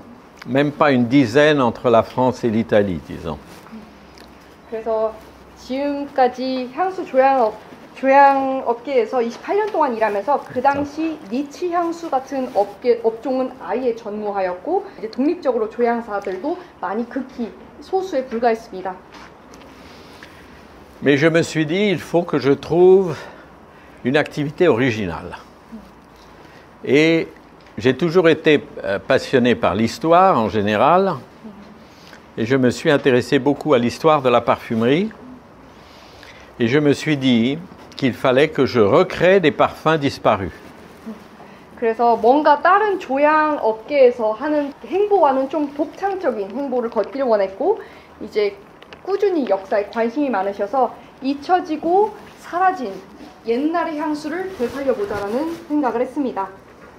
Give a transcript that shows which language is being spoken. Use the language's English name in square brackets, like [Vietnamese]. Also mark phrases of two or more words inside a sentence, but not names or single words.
[French] Même pas une dizaine entre la France et l'Italie, disons. [Korean] 그래서 지금까지 향수 조향업계에서 28년 동안 일하면서 그 당시 니치 향수 같은 업종은 아예 전무하였고 이제 독립적으로 조향사들도 많이 극히 소수에 불과했습니다. [French] Mais je me suis dit, il faut que je trouve une activité originale. Et j'ai toujours été passionné par l'histoire en général, et je me suis intéressé beaucoup à l'histoire de la parfumerie, et je me suis dit qu'il fallait que je recrée des parfums disparus. [Korean] 그래서 뭔가 다른 조향 업계에서 하는 행보와는 좀 독창적인 행보를 걷기를 원했고 이제 꾸준히 역사에 관심이 많으셔서 잊혀지고 사라진 옛날의 향수를 되살려보자라는 생각을 했습니다.